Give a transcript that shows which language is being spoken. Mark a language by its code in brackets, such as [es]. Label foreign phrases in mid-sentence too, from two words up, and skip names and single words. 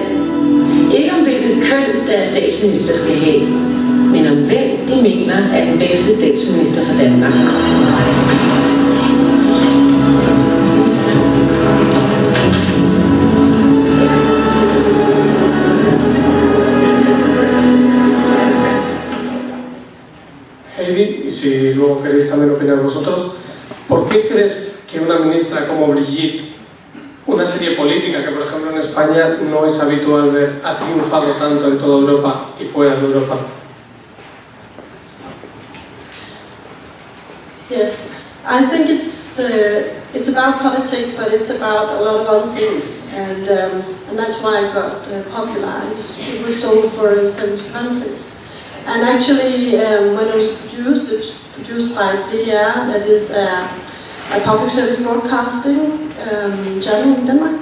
[da] Ikke om hvilket køn deres statsminister skal have, men om hvem de mener er den bedste statsminister for Danmark. Heidi, [es] y si luego queréis también opinar vosotros, ¿por qué crees que una ministra como Brigitte, una serie política que por ejemplo en España no es habitual ver, ha triunfado tanto en toda Europa y fuera de Europa? [en] Yes, I think it's about politics, but it's about a lot of other things, and that's why it got popular. It was sold for 70 countries, and actually when it was produced by DR, that is a public service broadcasting channel in Denmark.